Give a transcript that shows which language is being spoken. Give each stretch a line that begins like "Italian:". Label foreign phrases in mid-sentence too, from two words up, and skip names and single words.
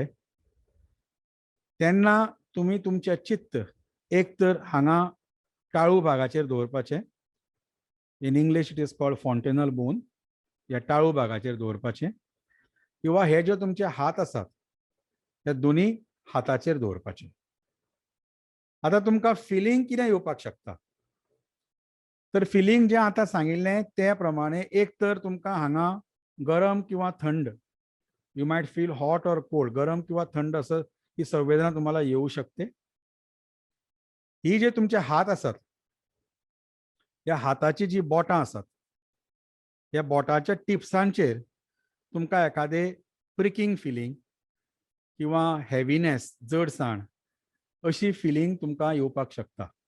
Konkani: तेन्ना तुमी तुमचें चित्त एक तर हांगा टाळू भागाचेर दवरपाचें,
English: in English it is called fontanel bone,
Konkani: ह्या टाळू भागाचेर दवरपाचें, किंवा हे जे तुमचे हात आसात ते दोन्ही हाताचेर दवरपाचें. आतां तुमकां फिलिंग कितें येवपाक शकता, तर फिलिंग जें आतां सांगिल्लें ते प्रमाणे एक तर तुमकां हांगा गरम किंवा थंड,
English: you might feel hot और cold,
Marathi: गरम किंवा थंड असं ही संवेदना तुम्हाला येऊ शकते.
Konkani: ही जे तुमचे हात आसात, या हाताची जी बोटां आसात, या बोटाच्या टिप्सांचेर तुमकां एखादे
English: pricking feeling
Konkani: किंवा हेवीनेस, जडसाण अशी फिलींग तुमकां येवपाक शकता.